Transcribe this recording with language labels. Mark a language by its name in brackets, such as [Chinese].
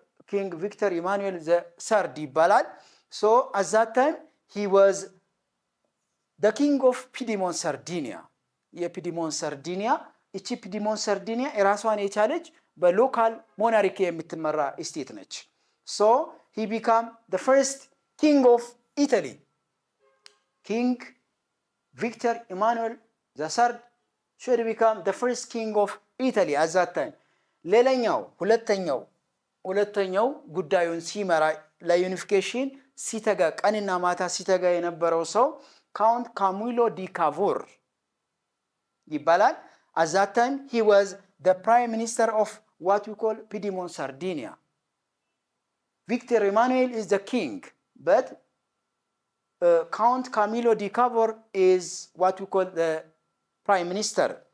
[English] ኪንግ ቪክተር ኢማኑኤል ዘሰርድ ይባላል። ሶ at that time he was the king of Piedmont Sardinia [Amharic] የፒዲሞን ሰርዲኒያ እቺ ፒዲሞን ሰርዲኒያ የራሷን የቻለች በሎካል ሞናርኪ የምትመራ ስቴት ነች። [English] ሶ he became the first king of Italy King Victor Emmanuel III should become the first king of Italy at that time. [Amharic] ሌላኛው ሁለተኛው ጉዳዩን ሲመራ ለዩኒፊኬሽን ሲተጋ ቀንና ማታ ሲተጋ የነበረው ሰው ካውንት ካሚሎ ዲ ካቮር ይባላል። [English] at that time he was the prime minister of what we call Piedmont Sardinia. Victor Emmanuel is the king, but Count Camillo di Cavour is what we call the prime minister.